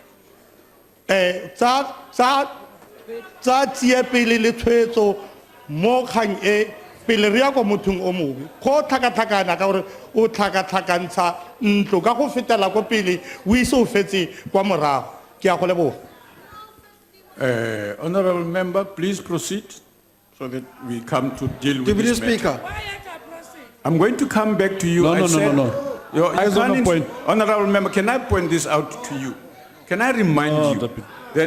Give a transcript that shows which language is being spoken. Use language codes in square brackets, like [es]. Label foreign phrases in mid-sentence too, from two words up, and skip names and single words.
[tn] tsa tsie pele le tshwetso mo kgang e pele re ya kwa mothong o mongwe go tlhakatlhakana ka gore o tlhakatlhakantsha ntlo ka go fetela ko pele o ise o fetse kwa morago ke a go leboga. [en] Honourable member, please proceed so that we come to deal with Deputy this matter. Speaker. I'm going to come back to you. No, I no, said- no. You Eyes on can't the point. Honourable member, can I point this out to you? Can I remind you that